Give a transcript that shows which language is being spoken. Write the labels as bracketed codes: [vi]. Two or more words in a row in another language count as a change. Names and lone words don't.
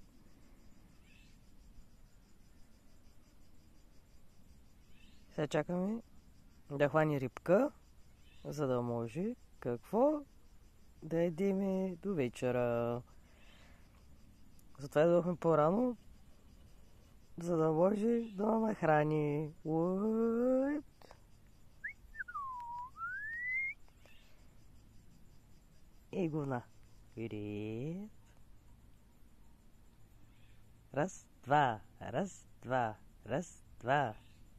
[bg] Сега чакаме да хвани рибка, за да може какво да едеме до вечера. Затова дойдохме по-рано, за да може да нахрани. Уит! И говна. [ru] Вперед. Раз, два, раз, два, раз, два.